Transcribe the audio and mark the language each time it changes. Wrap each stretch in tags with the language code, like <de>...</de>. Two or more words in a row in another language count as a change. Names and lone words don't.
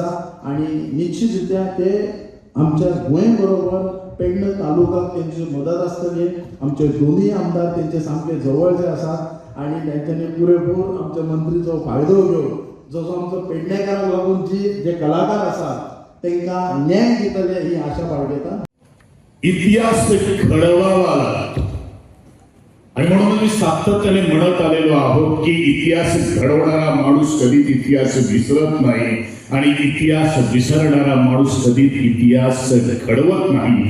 <kok>आनी निश्चितरित्या ते आमच्या गोंय बरोबर पेडणे तालुक्याक तेंची मदत आसतली. आमचे दोनूय आमदार तेंचे सामके जवळचे आसात आनी तेंच्यांनी पुरेपूर आमच्या मंत्रीचो फायदो घेवन जसो आमचो पेडणेकाराक लागून जे कलाकार आसात तांकां न्याय दितले ही आशा बाळगीता.</kok> <mr>इतिहास घडवावा लागतो आणि म्हणून मी सातत्याने म्हणत आलेलो आहोत की इतिहास घडवणारा माणूस कधीच इतिहास विसरत नाही आणि इतिहास विसरणारा माणूस कधीच इतिहास घडवत नाही.</mr>